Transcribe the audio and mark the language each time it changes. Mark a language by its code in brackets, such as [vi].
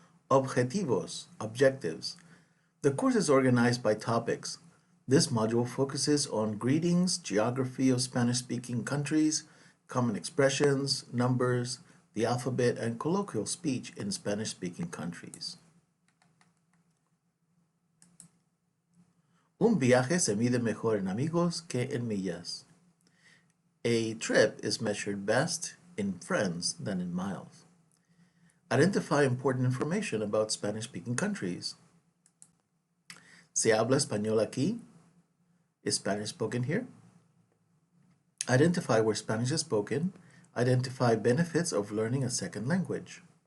[es] Objetivos, [en] objectives. The course is organized by topics. This module focuses on greetings, geography of Spanish-speaking countries, common expressions, numbers, the alphabet, and colloquial speech in Spanish-speaking countries. [es] Un viaje se mide mejor en amigos que en millas. [en] A trip is measured best in friends than in miles. Identify important information about Spanish-speaking countries. [es] ¿Se habla español aquí? [en] Is Spanish spoken here? Identify where Spanish is spoken. Identify benefits of learning a second language.